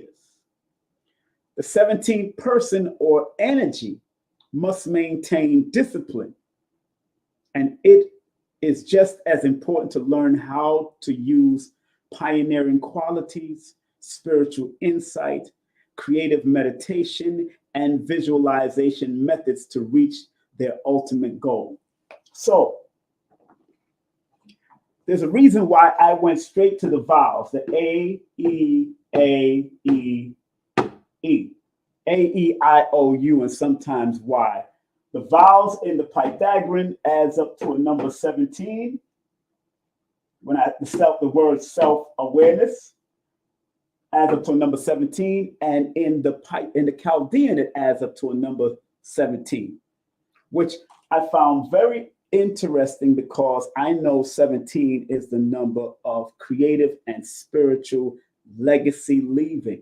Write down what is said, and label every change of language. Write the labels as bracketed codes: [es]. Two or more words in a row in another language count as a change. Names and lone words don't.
[en] The 17th person or energy must maintain discipline, and it is just as important to learn how to use pioneering qualities, spiritual insight, creative meditation, and visualization methods to reach their ultimate goal. So, there's a reason why I went straight to the vowels, the A, E, A, E, E, A, E, I, O, U, and sometimes Y. The vowels in the Pythagorean adds up to a number 17. When the word self-awareness adds up to a number 17, and in the Chaldean it adds up to a number 17, which I found very interesting because I know 17 is the number of creative and spiritual legacy leaving.